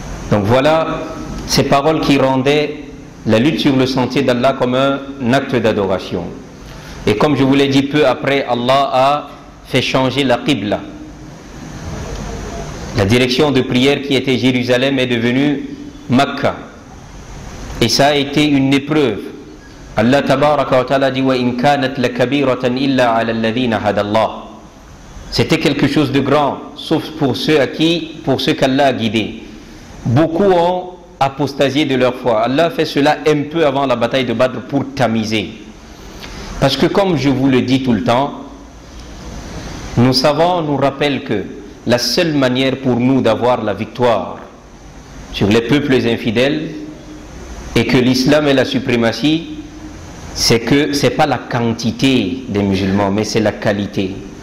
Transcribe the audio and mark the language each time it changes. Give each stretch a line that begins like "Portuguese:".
French: Donc voilà ces paroles qui rendaient la lutte sur le sentier d'Allah comme un acte d'adoration. Et comme je vous l'ai dit, peu après, Allah a fait changer la Qibla. La direction de prière qui était Jérusalem est devenue Makkah. Et ça a été une épreuve. Allah tabaraka wa ta'ala dit
Arabic: وَإِن كَانَتْ لَكَبِيرَةً إِلَّا عَلَى الَّذِينَ هَدَى اللَّهُ.
French: C'était quelque chose de grand, sauf pour ceux qu'Allah a guidés. Beaucoup ont apostasié de leur foi. Allah a fait cela un peu avant la bataille de Badr pour tamiser. Parce que comme je vous le dis tout le temps, Nos savants nous rappellent que la seule manière pour nous d'avoir la victoire sur les peuples infidèles et que l'islam ait la suprématie, c'est que ce n'est pas la quantité des musulmans, mais c'est la qualité.